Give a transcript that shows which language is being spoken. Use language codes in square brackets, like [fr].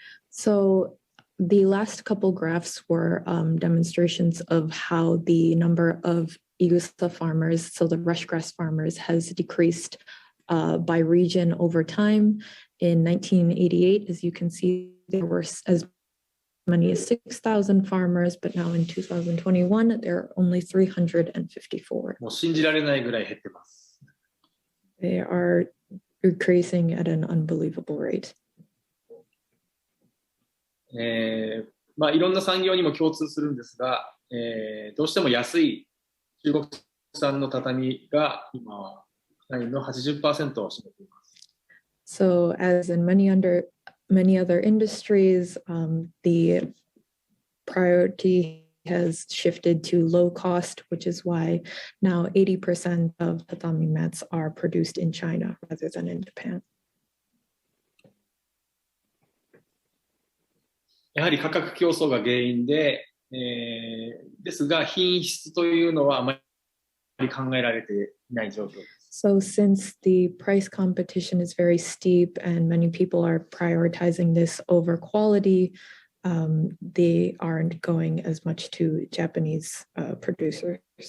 [en] So the last couple graphs were demonstrations of how the number of Igusa farmers, so the rush grass farmers, has decreased by region over time. In 1988, as you can see, there were as many as 6,000 farmers, but now in 2021, there are only 354. [ja] もう信じられないぐらい減ってます。 [en] They are decreasing at an unbelievable rate. [ja] いろんな産業にも共通するんですが、どうしても安い中国産の畳が今は国内の 80% を占めています。 [en] So as in many other industries, the priority has shifted to low cost, which is why now 80% of tatami mats are produced in China rather than in Japan. [ja] やはり価格競争が原因で、ですが品質というのはあまり考えられていない状況です。 [en] So since the price competition is very steep and many people are prioritizing this over quality, they aren't going as much to Japanese producers.